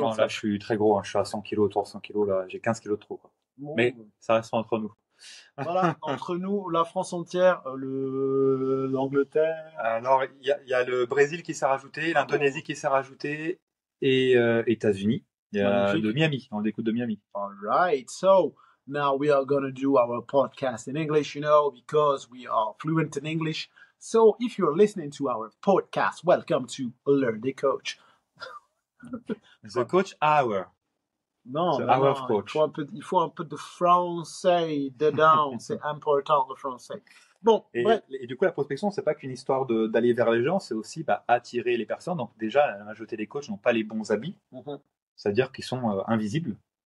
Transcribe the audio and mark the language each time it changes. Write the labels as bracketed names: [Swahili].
[French] Non, là je suis très gros, je suis à 100 kg, autour de 100 kg, là j'ai 15 kg de trop. Quoi. Bon, mais ça reste entre nous. Voilà, entre nous, la France entière, l'Angleterre. Alors, il y a le Brésil qui s'est rajouté, l'Indonésie qui s'est rajouté, et États-Unis. Il y a de Miami, on écoute de Miami. [English] All right, so now we are going to do our podcast in English, because we are fluent in English. So if you're listening to our podcast, welcome to Learn the Coach. The Coach Hour. [French] Non, coach. Il faut un peu de français dedans. C'est important le français. Bon, et du coup, la prospection, c'est pas qu'une histoire d'aller vers les gens, c'est aussi attirer les personnes. Donc déjà, la majorité des coachs n'ont pas les bons habits, c'est-à-dire qu'ils sont invisibles.